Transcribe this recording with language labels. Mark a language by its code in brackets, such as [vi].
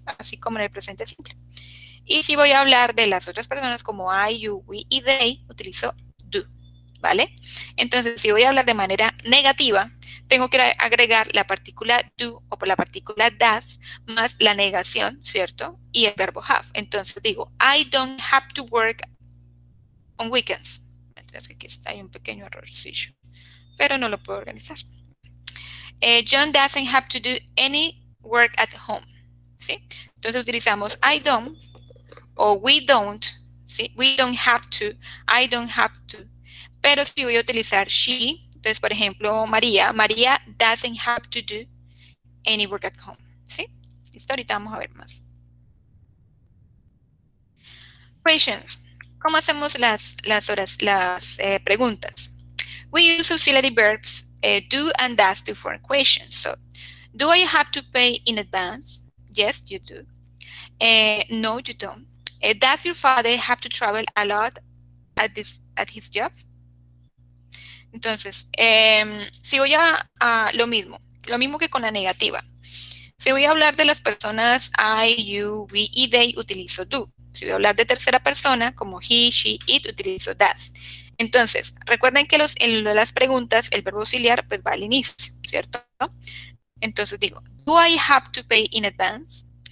[es] Así como en el presente simple. Y si voy a hablar de las otras personas como I, you, we y they, utilizo do, ¿vale? Entonces, si voy a hablar de manera negativa, tengo que agregar la partícula do o por la partícula does más la negación, ¿cierto? Y el verbo have. Entonces digo, [en] I don't have to work on weekends. [es] Mientras que aquí está, hay un pequeño errorcillo, pero no lo puedo organizar. [en] John doesn't have to do any work at home, [es] ¿sí? Entonces utilizamos [en] I don't [es] o [en] we don't, [es] ¿sí? [en] We don't have to, I don't have to. [es] Pero si voy a utilizar she, entonces por ejemplo María [en] doesn't have to do any work at home, [es] ¿sí? Listo, ahorita vamos a ver más. [en] Questions. [es] ¿Cómo hacemos las preguntas? [en] We use auxiliary verbs do and does to form questions. So, do I have to pay in advance? Yes, you do. No, you don't. Does your father have to travel a lot at his job? [es] Entonces, si voy a lo mismo que con la negativa. Si voy a hablar de las personas I, you, we y they, utilizo do. Si voy a hablar de tercera persona, como he, she, it, utilizo does. Entonces, recuerden que en las preguntas, el verbo auxiliar pues va al inicio, ¿cierto? Entonces digo, [en] do I have to pay in advance?